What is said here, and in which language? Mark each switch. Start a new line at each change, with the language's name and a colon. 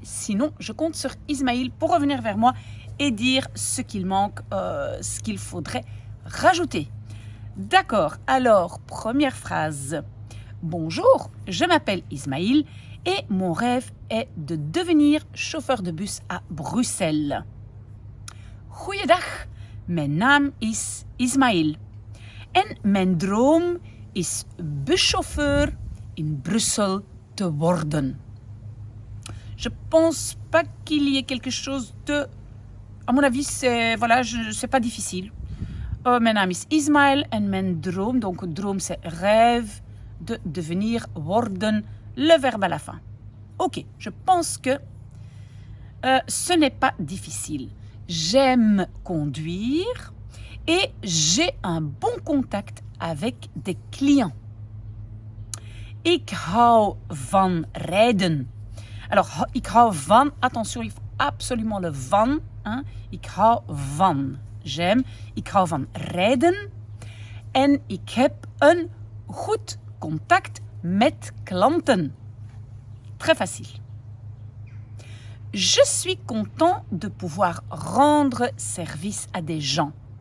French: Sinon, je compte sur Ismaël pour revenir vers moi et dire ce qu'il manque, ce qu'il faudrait rajouter. D'accord, alors, première phrase. Bonjour, je m'appelle Ismaël et mon rêve est de devenir chauffeur de bus à Bruxelles.
Dutch: Goeiedag, mijn naam is Ismaël en mijn droom is buschauffeur in Bruxelles te worden.
French: Je pense pas qu'il y ait quelque chose de... À mon avis, c'est pas difficile.
Dutch: Mijn naam is Ismaël en mijn droom,
French: donc droom c'est rêve, de devenir, worden, le verbe à la fin. Ok, je pense que ce n'est pas difficile. J'aime conduire et j'ai un bon contact avec des clients.
Dutch: Ik hou van rijden.
French: Alors,
Dutch: ik hou van,
French: attention, il faut absolument le van. Hein?
Dutch: Ik hou van.
French: J'aime,
Dutch: ik hou van rijden en ik heb een goed contact met klanten.
French: Très facile. Je suis content de pouvoir rendre service à des gens.